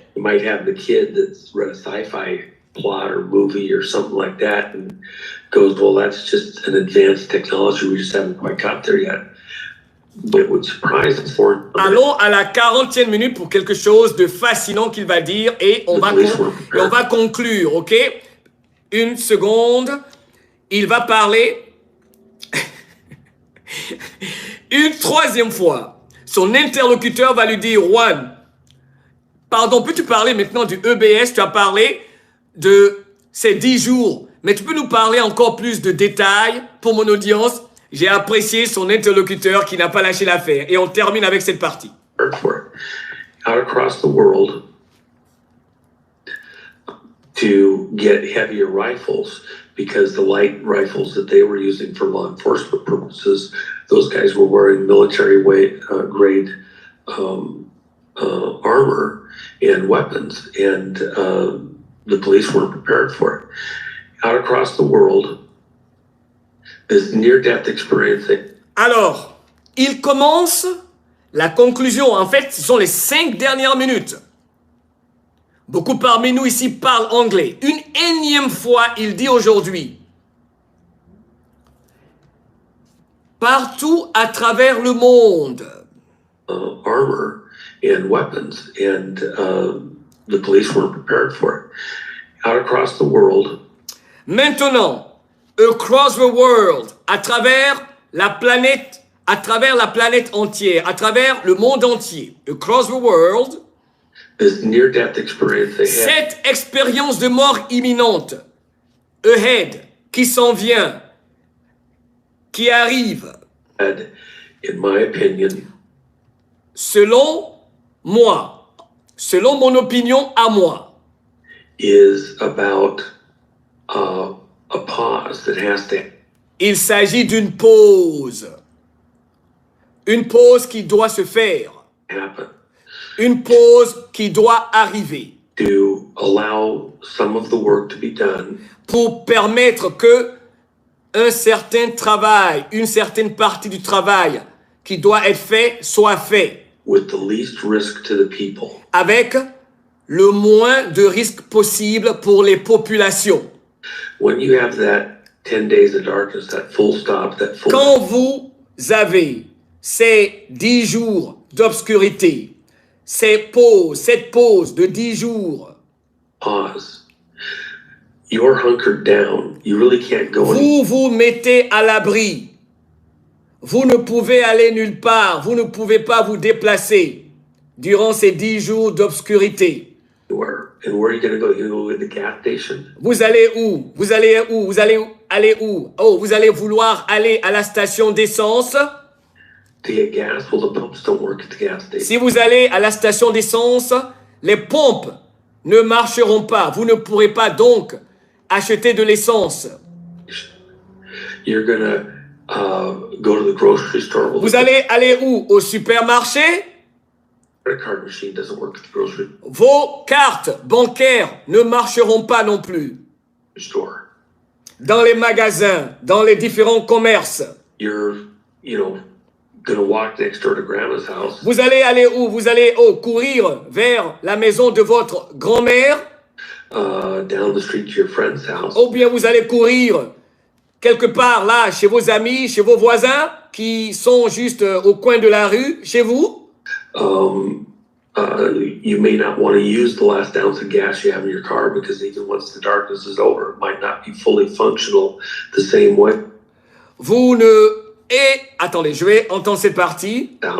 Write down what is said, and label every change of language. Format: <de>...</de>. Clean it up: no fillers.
<en>You might have the kid that's read a sci-fi plot or movie or something like that and goes, well, that's just an advanced technology. We just haven't quite got there yet. But it would surprise us for...</en> <fr>Allons à la 40e minute pour quelque chose de fascinant qu'il va dire et on va conclure, ok? Une seconde. Il va parler une troisième fois. Son interlocuteur va lui dire, Juan, pardon, peux-tu parler maintenant du EBS? Tu as parlé de ces 10 jours, mais tu peux nous parler encore plus de détails pour mon audience? J'ai apprécié son interlocuteur qui n'a pas lâché l'affaire. Et on termine avec cette partie.</fr> <en>Out across the world to get heavier rifles because the light rifles that they were using for law enforcement purposes, those guys were wearing military grade armor and weapons, and the police weren't prepared for it. Out across the world, this near-death experience.</en> <fr>Alors, il commence la conclusion. En fait, ce sont les 5 dernières minutes. Beaucoup parmi nous ici parlent anglais. Une énième fois, il dit aujourd'hui, partout à travers le monde,</fr> <en>armor and weapons, and the police weren't prepared for it. Out across the world.</en> <fr>Maintenant,</fr> <en>across the world,</en> <fr>à travers la planète entière, à travers le monde entier, across the world,</fr> <en>this near-death experience they had.</en> <fr>Cette expérience de mort imminente, ahead, qui s'en vient, qui arrive,</fr> <en>In my opinion,</en> <fr>selon moi, selon mon opinion à moi,</fr> <en>is about a pause that has to.</en> <fr>Il s'agit d'une pause. Une pause qui doit se faire.</fr> <en>Happen.</en> <fr>Une pause qui doit arriver.</fr> <en>To allow some of the work to be done.</en> <fr>Pour permettre que un certain travail, une certaine partie du travail qui doit être fait, soit fait.</fr> <en>With the least risk to the people.</en> <fr>Avec le moins de risques possible pour les populations.</fr> <en>When you have that 10 days of darkness, that full stop, that full...</en> <fr>Quand vous avez ces 10 jours d'obscurité, cette pause de 10 jours,</fr> <en>pause. You're hunkered down. You really can't go</en> <fr>vous vous mettez à l'abri. Vous ne pouvez aller nulle part. Vous ne pouvez pas vous déplacer durant ces 10 jours d'obscurité.</fr> <en>And where are you going to go? You go to the gas station?</en> <fr>Vous allez où? Vous allez où? Vous allez aller où? Oh, vous allez vouloir aller à la station d'essence?</fr> <en>To get gas? Well, the pumps don't work at the gas station.</en> <fr>Si vous allez à la station d'essence, les pompes ne marcheront pas. Vous ne pourrez pas donc acheter de l'essence.</fr> <en>You're gonna go to the grocery store.</en> <fr>Vous allez aller où? Au supermarché?</fr> <en>Credit card machine doesn't work at the grocery</en> <fr>Vos cartes bancaires ne marcheront pas non plus.</fr> <en>store.</en> <fr>Dans les magasins, dans les différents commerces.</fr> <en>You're, gonna walk next door to grandma's house.</en> <fr>Vous allez aller où? Vous allez courir vers la maison de votre grand-mère?</fr> <en>Down the street to your friend's house.</en> <fr>Ou bien vous allez courir quelque part là, chez vos amis, chez vos voisins qui sont juste au coin de la rue, chez vous?</fr> <en>You may not want to use the last ounce of gas you have in your car because even once the darkness is over, it might not be fully functional the same way.</en> <fr>Vous ne... Et, attendez, je vais entendre cette partie.</fr>